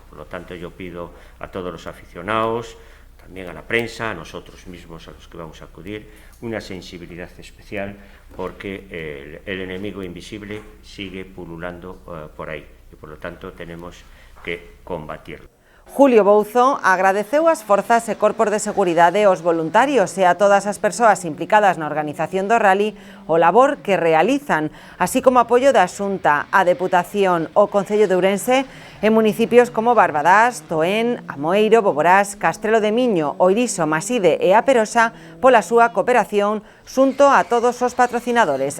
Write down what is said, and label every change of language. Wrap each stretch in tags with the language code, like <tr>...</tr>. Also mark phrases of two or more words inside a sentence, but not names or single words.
<es>Por lo tanto, yo pido a todos los aficionados, también a la prensa, a nosotros mismos, a los que vamos a acudir, una sensibilidad especial porque el enemigo invisible sigue pululando por ahí y por lo tanto tenemos que combatirlo.</es> <gl>Julio Bouzo agradeceu as forzas e corpos de seguridade aos voluntarios e a todas as persoas implicadas na organización do rally o labor que realizan, así como apoio da Xunta, a Deputación, o Concello de Ourense en municipios como Barbadás, Toén, Amoeiro, Boborás, Castrelo de Miño, Oiriso, Maside e A Peroxa pola súa cooperación xunto a todos os patrocinadores.</gl>